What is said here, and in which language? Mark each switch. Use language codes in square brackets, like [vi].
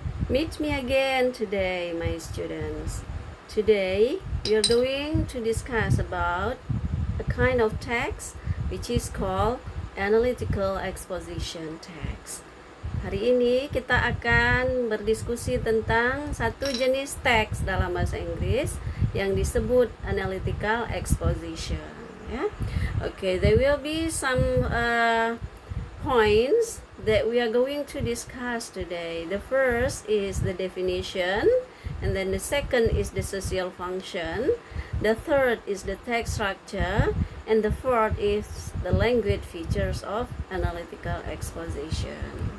[en] Meet me again today, my students. Today, we are going to discuss about a kind of text which is called analytical exposition text. [id] Hari ini kita akan berdiskusi tentang satu jenis teks dalam bahasa Inggris yang disebut analytical exposition. [en] Ya, okay, there will be some points that we are going to discuss today. The first is the definition, and then the second is the social function, the third is the text structure, and the fourth is the language features of analytical exposition.